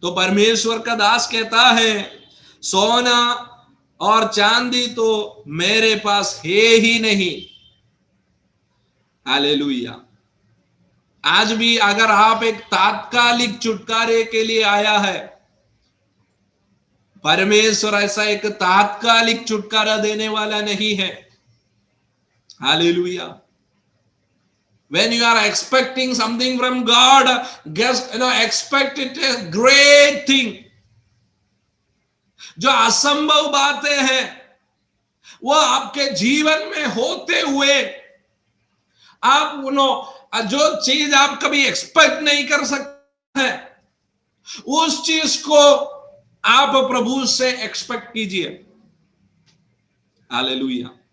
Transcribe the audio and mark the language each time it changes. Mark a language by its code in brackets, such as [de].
[hi] तो परमेश्वर का दास कहता है, सोना और चांदी तो मेरे पास है ही नहीं। हालेलुया। आज भी अगर आप एक तात्कालिक छुटकारे के लिए आया है, परमेश्वर ऐसा एक तात्कालिक छुटकारा देने वाला नहीं है। Hallelujah. [en] When you are expecting something from God, expect it a great thing. [hi] जो असंभव बातें हैं वो आपके जीवन में होते हुए, आप जो चीज आप कभी एक्सपेक्ट नहीं कर सकते हैं, उस चीज को आप प्रभु से एक्सपेक्ट कीजिए। हालेलुया।